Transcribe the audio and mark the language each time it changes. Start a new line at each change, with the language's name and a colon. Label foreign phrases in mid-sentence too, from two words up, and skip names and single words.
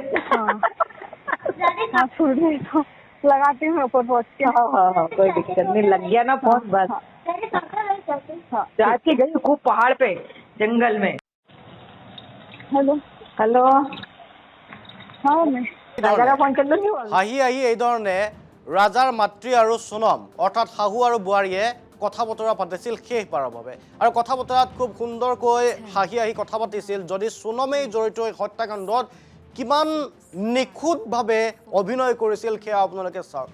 Hindi: हाँ सांस फूल रही तो लगाती हूँ ऊपर पहुँच के। हाँ कोई दिक्कत नहीं, लग गया ना फोन बस। आज की गई खूब पहाड़ पे जंगल में। हेलो हेलो। हाँ मैं राजा का फोन चल नहीं हुआ।
Assamese: হাঁহি এইধৰণে ৰাজাৰ মাতৃ আৰু সোনম অৰ্থাৎ শাহু আৰু বোৱাৰীয়ে কথা বতৰা পাতিছিল শেষবাৰৰ বাবে। আৰু কথা বতৰাত খুব সুন্দৰকৈ হাঁহি কথা পাতিছিল। যদি সোনমেই জড়িত হত্যাকাণ্ডত কিমান নিখুঁতভাৱে অভিনয় কৰিছিল সেয়া আপোনালোকে চাওক।